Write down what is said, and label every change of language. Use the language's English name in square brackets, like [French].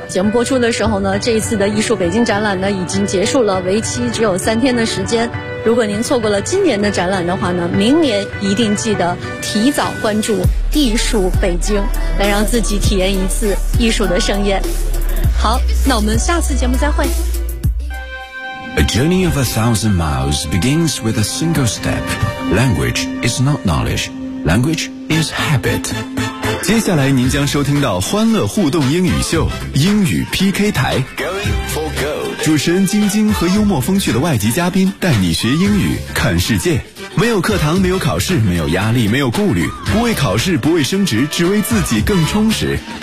[Chinese] 节目播出的时候呢，这一次的艺术北京展览呢已经结束了，为期只有3天的时间。如果您错过了今年的展览的话呢，明年一定记得提早关注艺术北京，来让自己体验一次艺术的盛宴。好，那我们下次节目再会。 [English] A journey of 1,000 miles begins with a single step. Language is not knowledge. Language is habit. [Chinese] 接下来您将收听到欢乐互动英语秀，英语 PK 台。 [English] Going for gold. [Chinese] 主持人晶晶和幽默风趣的外籍嘉宾带你学英语，看世界。没有课堂，没有考试，没有压力，没有顾虑，不为考试，不为升职，只为自己更充实。